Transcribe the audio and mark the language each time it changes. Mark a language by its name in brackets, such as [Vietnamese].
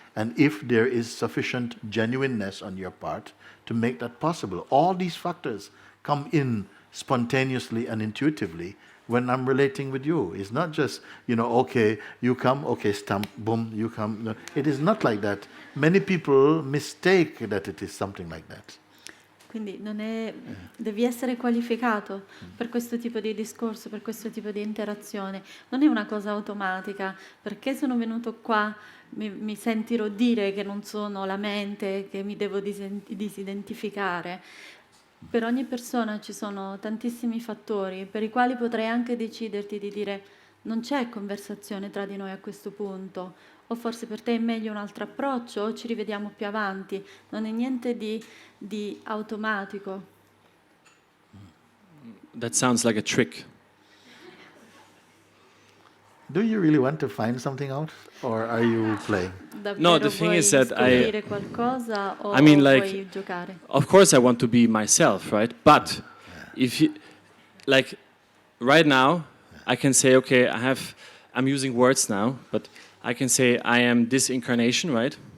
[English] And if there is sufficient genuineness on your part to make that possible. All these factors come in spontaneously and intuitively when I'm relating with you. It's not just, okay, you come, okay, stamp, boom, you come. No, it is not like that. Many people mistake that it is something like that. [Italian] Quindi devi essere qualificato per questo tipo di discorso, per questo tipo di interazione. Non è una cosa automatica. Perché sono venuto qua, mi sentirò dire che non sono la mente, che mi devo disidentificare. Per ogni persona ci sono tantissimi fattori per i quali potrai anche deciderti di dire non c'è conversazione tra di noi a questo punto, o forse per te è meglio un altro approccio, o ci rivediamo più avanti. Non è niente di automatico. [English] That sounds like a trick. Do you really want to find something out, or are you playing? No, the thing is that [Italian] scoprire qualcosa o [English] I mean, [Italian] vuoi giocare? [English] Of course I want to be myself, right? But if you, like, right now, I can say, okay, I'm using words now, but I can say I am this incarnation, right?